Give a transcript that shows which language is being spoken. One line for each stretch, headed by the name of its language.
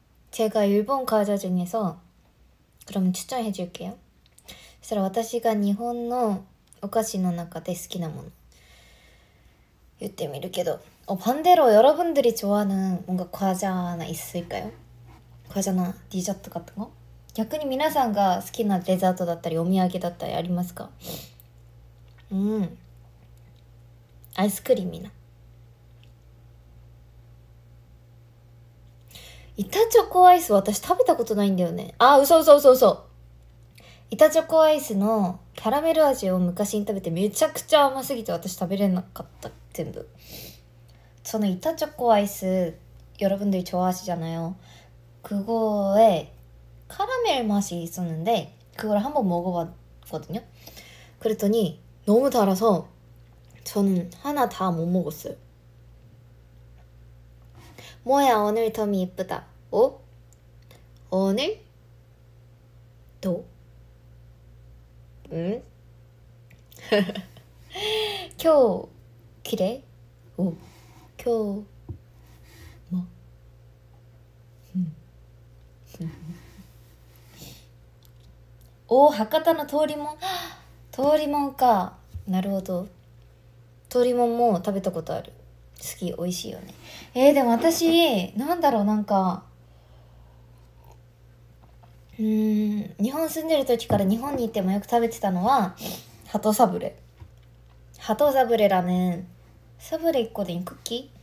Korean: 제가 일본 과자 중에서 그럼 추천해 줄게요. 그래서
Japanese: 私が日本のお菓子の中で好きなもの言ってみるけど,
Korean: 반대로 여러분들이 좋아하는 뭔가 과자나 있을까요? 과자나 디저트 같은 거?
Japanese: 逆に皆さんが好きなデザートだったりお土産だったりありますか？アイスクリームな。板チョコアイス私食べたことないんだよね。嘘。板チョコアイスのキャラメル味を昔に食べてめちゃくちゃ甘すぎて私食べれなかった。全部。その板チョコ
Korean: 아이스 여러분들이 좋아하시잖아요. 그거에 카라멜 맛이 있었는데 그걸 한번 먹어봤거든요. 그랬더니 너무 달아서 저는 하나 다 못 먹었어요. 뭐야 오늘 덤이 예쁘다. 오늘? 도? 응?
Japanese: 今日綺麗? 今日も博多の通りもん通りもんか。なるほど。通りもんも食べたことある。好き、美味しいよね。でも私なんだろう、なんか日本住んでる時から日本に行ってもよく食べてたのは鳩サブレ。
Korean: 鳩サブレ라는 사브레 있거든, 쿠키.